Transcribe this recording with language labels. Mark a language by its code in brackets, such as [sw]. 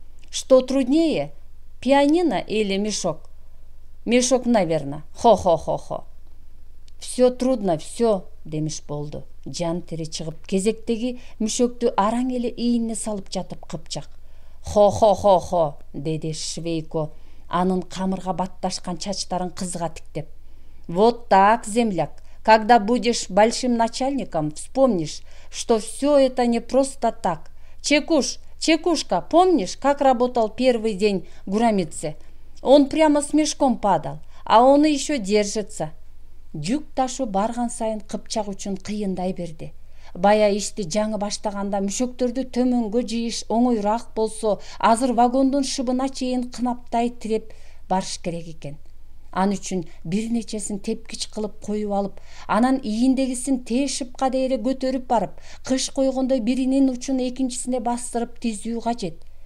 [ru] "Что труднее, пианино или мешок?" "Мешок, наверное. Хо-хо-хо-хо." "Все трудно, все", [ky] демиш болду. Жан тери чыгып, кезектеги мүшөктү араң эле ийине салып жатып Кыпчак. "Хо-хо-хо-хо", деди Швейко, анын камырга батташкан чачтарын кызга тиктеп. [ru] "Вот так, земляк. Когда будешь большим начальником, вспомнишь, что все это не просто так. Чекушка, помнишь, как работал первый день Гурамидзе? Он прямо с мешком падал, а он еще держится." [ky] Жүк ташу барган сайын Кыпчак үчүн кыйындай берди. Бая ишти жаңы баштаганда мүшөктөрдү төмөнгө жыйыш оңоюраак болсо, азыр вагондун шыбына чейин кынаптай тиреп барыш керек экен. Ан үчүн бир нечесин тепкич кылып коюп алып, анан ийиндегисин тээ шыпка дээре көтөрүп барып, кыш койгондой биринин учун экинчисине бастырып тизүү кажет.